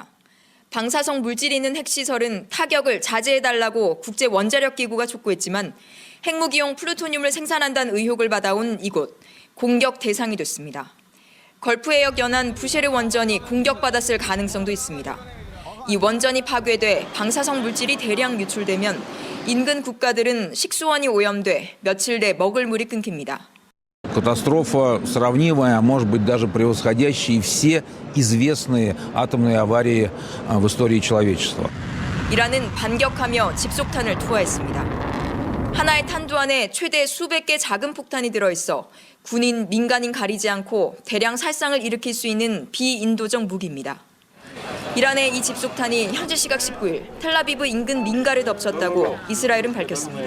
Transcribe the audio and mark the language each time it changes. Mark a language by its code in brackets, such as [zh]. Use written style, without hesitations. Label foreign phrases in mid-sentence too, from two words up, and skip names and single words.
[ko] 방사성 물질이 있는 핵시설은 타격을 자제해달라고 국제원자력기구가 촉구했지만 핵무기용 플루토늄을 생산한다는 의혹을 받아온 이곳, 공격 대상이 됐습니다. 걸프해역 연안 부쉐르 원전이 공격받았을 가능성도 있습니다. 이 원전이 파괴돼 방사성 물질이 대량 유출되면 인근 국가들은 식수원이 오염돼 며칠 내 먹을 물이 끊깁니다. [ru] Катастрофа сравнимая, может быть, даже превосходящие все известные атомные аварии в истории человечества. [ko] 이란은 반격하며 집속탄을 투하했습니다. 하나의 탄두 안에 최대 수백 개 작은 폭탄이 들어있어 군인, 민간인 가리지 않고 대량 살상을 일으킬 수 있는 비인도적 무기입니다. 이란의 이 집속탄이 현지 시각 19일 텔라비브 인근 민가를 덮쳤다고 이스라엘은 밝혔습니다.